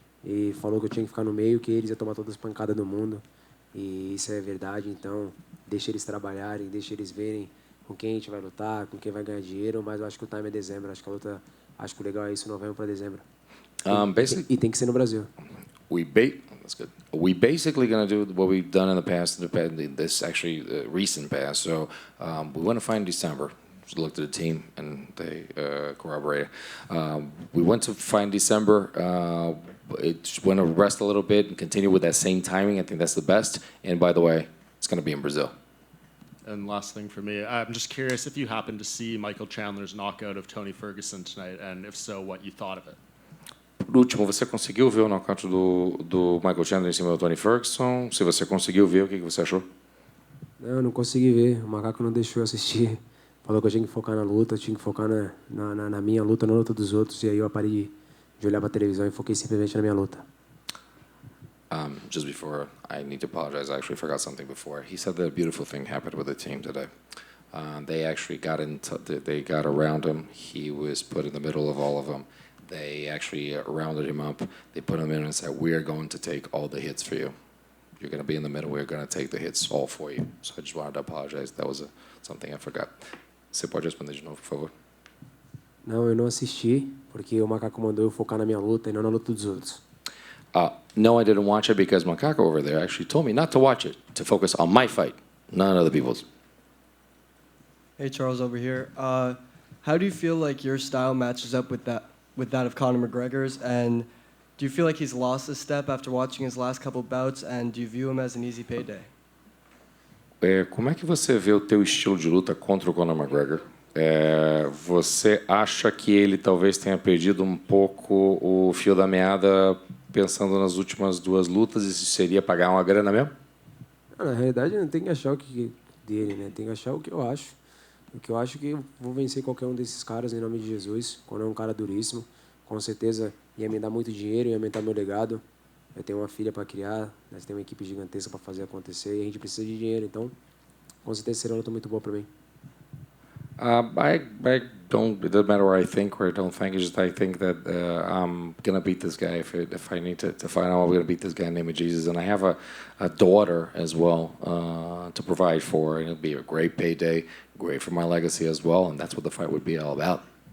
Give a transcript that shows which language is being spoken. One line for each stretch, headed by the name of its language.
Portuguese: e falou que eu tinha que ficar no meio, que eles iam tomar todas as pancadas do mundo. E isso é verdade, então deixa eles trabalharem, deixa eles verem com quem a gente vai lutar, com quem vai ganhar dinheiro, mas eu acho que o time é dezembro, acho que a luta, acho que o legal é isso, novembro para dezembro.
English: Basically,
Portuguese: E tem que ser no Brasil.
English: that's good. We basically going to do what we've done in the past, this actually recent past. So we went to fight in December. Just looked at the team and they corroborated. We went to fight in December. Just want to rest a little bit and continue with that same timing. I think that's the best. And by the way, it's going to be in Brazil. And last thing for me, I'm just curious if you happened to see Michael Chandler's knockout of Tony Ferguson tonight, and if so, what you thought of it.
Portuguese: Por último, você conseguiu ver o nocaute do Michael Chandler em cima do Tony Ferguson? Se você conseguiu ver, o que você achou? Não, eu não consegui ver, o macaco não deixou eu assistir. Falou que eu tinha que focar na luta, eu tinha que focar na minha luta, na luta dos outros. E aí eu parei de olhar para a televisão e foquei simplesmente na minha luta.
English: Just before, I need to apologize. I actually forgot something before. He said that a beautiful thing happened with the team today. They actually they got around him. He was put in the middle of all of them. They actually rounded him up. They put him in and said, "We are going to take all the hits for you. You're going to be in the middle. We're going to take the hits all for you." So I just wanted to apologize. That was something I forgot.
Portuguese: Você pode responder de novo, por favor? Não, eu não assisti, porque o macaco mandou eu focar na minha luta e não na luta dos outros.
English: No, I didn't watch it because Macaco over there actually told me not to watch it, to focus on my fight, not other people's. Hey, Charles over here. How do you feel like your style matches up with that of Conor McGregor's? And do you feel like he's lost a step after watching his last couple bouts? And do you view him as an easy payday?
Portuguese: Como é que você vê o teu estilo de luta contra o Conor McGregor? Você acha que ele talvez tenha perdido um pouco o fio da meada pensando nas últimas duas lutas e se seria pagar uma grana mesmo? Na realidade, não tem que achar o que dele, né? Tem que achar o que eu acho. O que eu acho que eu vou vencer qualquer um desses caras em nome de Jesus. Quando é um cara duríssimo, com certeza ia me dar muito dinheiro, ia aumentar meu legado. Eu tenho uma filha para criar, nós temos uma equipe gigantesca para fazer acontecer e a gente precisa de dinheiro, então com certeza será uma luta muito boa para mim.
English: I don't. It doesn't matter what I think or I don't think. It's just I think that I'm gonna beat this guy if I need to find out. I'm gonna beat this guy in the name of Jesus, and I have a daughter as well to provide for, and it'll be a great payday, great for my legacy as well, and that's what the fight would be all about.